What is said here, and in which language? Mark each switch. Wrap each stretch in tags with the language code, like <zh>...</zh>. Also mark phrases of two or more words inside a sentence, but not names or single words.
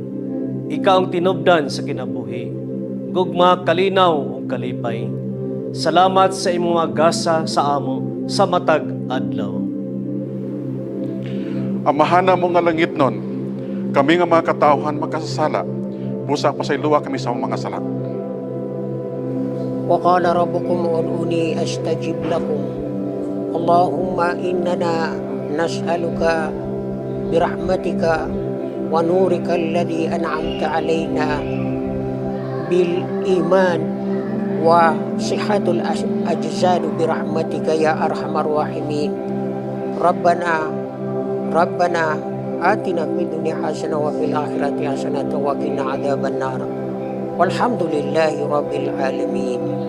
<ceb>Ikaw ang tinubdan sa kinabuhi, gugma kalinaw ug kalipay. Salamat sa imong mga gasa sa amo sa matag adlaw. Amahana mo nga langit nun, kami nga mga katawhan magkasasala, busa pasayloa kami sa mga sala.</ceb> <ar>وقال ربكم ادعوني أستجب لكم اللهم إننا نسألك برحمتك ونورك الذي أنعمت علينا بالإيمان وصحة الأجساد برحمتك يا أرحم الراحمين ربنا آتنا في الدنيا حسنة وفي الآخرة حسنة وقنا عذاب النار والحمد لله رب العالمين.</ar>